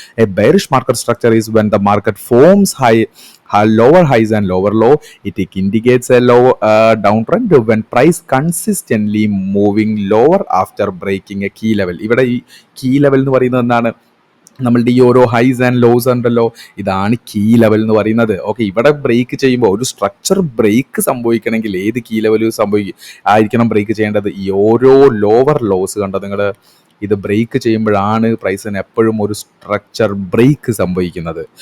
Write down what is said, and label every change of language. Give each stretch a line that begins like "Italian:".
English: A bearish market structure is when the market forms lower highs and lower low. It indicates a low downtrend when price consistently moving lower after breaking a key level.
Malayalam: ഇവിടെ ഈ key level എന്ന് പറയുന്നത് എന്താണ്, നമ്മളുടെ ഈ ഓരോ ഹൈസ് and loss ഉണ്ടല്ലോ, ഇതാണ് കീ ലെവൽ എന്ന് പറയുന്നത്. ഓക്കെ, ഇവിടെ ബ്രേക്ക് ചെയ്യുമ്പോൾ ഒരു സ്ട്രക്ചർ ബ്രേക്ക് സംഭവിക്കണമെങ്കിൽ ഏത് കീ ലെവൽ ആയിരിക്കണം ബ്രേക്ക് ചെയ്യേണ്ടത്? ഈ ഓരോ ലോവർ ലോസ് കണ്ടോ നിങ്ങൾ, ഇത് ബ്രേക്ക് ചെയ്യുമ്പോഴാണ് പ്രൈസിന് എപ്പോഴും ഒരു സ്ട്രക്ചർ ബ്രേക്ക് സംഭവിക്കുന്നത്.